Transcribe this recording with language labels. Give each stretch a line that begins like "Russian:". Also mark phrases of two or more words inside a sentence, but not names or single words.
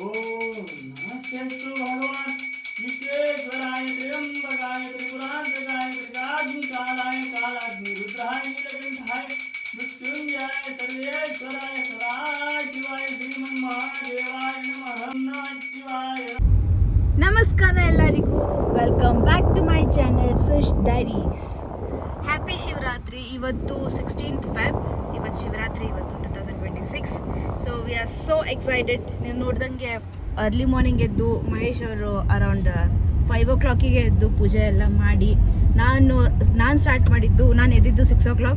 Sanskrit: ओम नमस्तेस्तु भगवान विश्वेश्वराय त्र्यंबकाय त्रिपुरांतकाय त्रिकाग्नि कालाय कालाग्नि रुद्राय नीलकंठाय मृत्युंजयाय सर्वेश्वराय सदाशिवाय श्रीमन्महादेवाय नमः। नमः शिवाय।
Kannada: ನಮಸ್ಕಾರ ಎಲ್ಲರಿಗೂ,
English: welcome back to my channel
Kannada: ಸುಶ್ ಡೈರೀಸ್. ಹ್ಯಾಪಿ ಶಿವರಾತ್ರಿ. ಇವತ್ತು 16th Feb, ಇವತ್ತು ಶಿವರಾತ್ರಿ, ಇವತ್ತು 2026.
English: so we are so excited.
Kannada: ನೀವು ನೋಡ್ದಂಗೆ
English: early morning
Kannada: ಎದ್ದು ಮಹೇಶ್ ಅವರು
English: around 5 o'clock
Kannada: ಎದ್ದು ಪೂಜೆ ಎಲ್ಲ ಮಾಡಿ, ನಾನು ಸ್ಟಾರ್ಟ್ ಮಾಡಿದ್ದು, ನಾನು ಎದ್ದಿದ್ದು 6 o'clock.